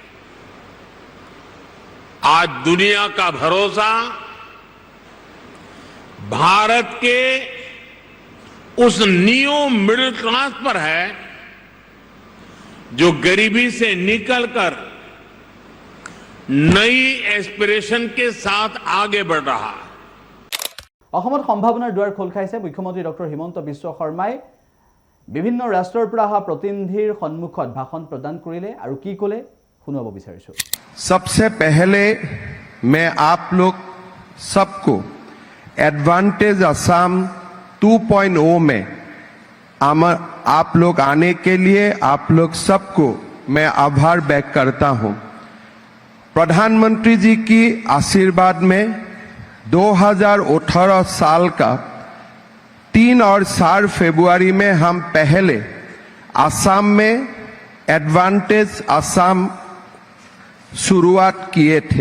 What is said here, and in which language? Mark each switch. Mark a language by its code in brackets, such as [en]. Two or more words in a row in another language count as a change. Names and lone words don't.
[hi] आज दुनिया का भरोसा भारत के उस [en] neo middle class [hi] पर है जो गरीबी से निकलकर नई एस्पिरेशन के साथ आगे बढ़ रहा है। [as] অসমত সম্ভাৱনাৰ দুৱাৰ খোল খাইছে। মুখ্যমন্ত্ৰী ডক্টৰ হিমন্ত বিশ্ব শৰ্মাই বিভিন্ন ৰাষ্ট্ৰৰ পৰা অহা প্ৰতিনিধিৰ সন্মুখত ভাষণ প্ৰদান কৰিলে আৰু কি ক'লে শুনাব বিচাৰিছোঁ। [hi] सबसे पहले मैं आप लोग सबको एडवांटेज असम 2.0 में आप लोग आने के लिए आप लोग सबको मैं आभार व्यक्त करता हूं। प्रधानमंत्री जी की आशीर्वाद में 2018 साल का 3 और 4 फरवरी में हम पहले असम में एडवांटेज असम शुरुआत किए थे।